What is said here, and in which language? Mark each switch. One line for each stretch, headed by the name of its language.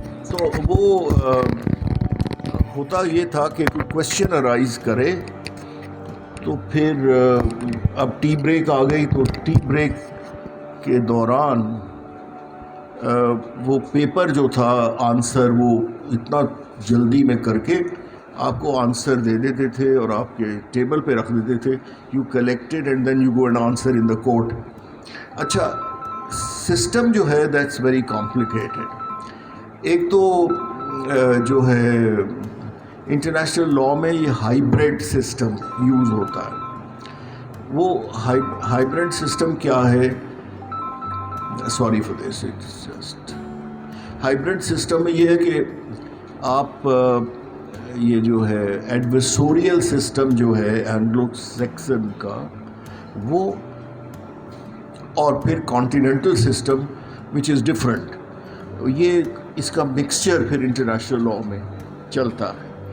Urdu: تو وہ ہوتا یہ تھا کہ کوئی کوشچن ارائز کرے تو پھر اب ٹی بریک آ گئی, تو ٹی بریک کے دوران وہ پیپر جو تھا آنسر وہ اتنا جلدی میں کر کے آپ کو آنسر دے دیتے تھے اور آپ کے ٹیبل پہ رکھ دیتے تھے.
English: You collected and then you go and answer in the court.
Urdu: اچھا, سسٹم جو ہے
English: That's very complicated.
Urdu: ایک تو جو ہے انٹرنیشنل لا میں یہ ہائیبریڈ سسٹم یوز ہوتا ہے. وہ ہائیبریڈ سسٹم کیا ہے,
English: sorry for this, it's just
Urdu: hybrid system میں یہ ہے کہ آپ یہ جو ہے ایڈورسوریل سسٹم جو ہے اینگلو سیکسن کا وہ, اور پھر continental system
English: which is different,
Urdu: یہ اس کا مکسچر پھر انٹرنیشنل لا میں چلتا ہے.